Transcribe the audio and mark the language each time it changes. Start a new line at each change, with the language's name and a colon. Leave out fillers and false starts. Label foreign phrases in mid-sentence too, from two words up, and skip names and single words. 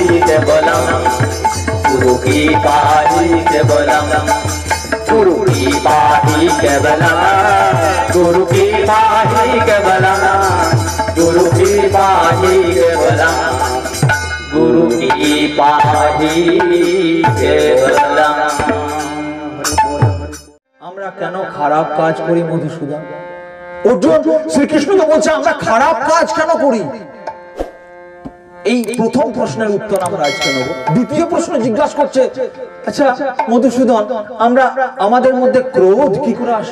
Sanskrit: केवलम गुरु कृपा ही केवलम गुरु कृपा ही केवलम गुरु कृपा ही केवलम गुरु कृपा ही केवलम गुरु कृपा ही केवलम।
Bangla: আমরা কেন খারাপ কাজ করি মধুসূদন? অর্জুন শ্রীকৃষ্ণকে বলছে আমরা খারাপ কাজ কেন করি? এই প্রথম প্রশ্নের উত্তর আমরা আজকে নেব। দ্বিতীয় প্রশ্ন জিজ্ঞাসা করছে, আচ্ছা মধুসূদন, আমরা আমাদের মধ্যে ক্রোধ কি করে আসে?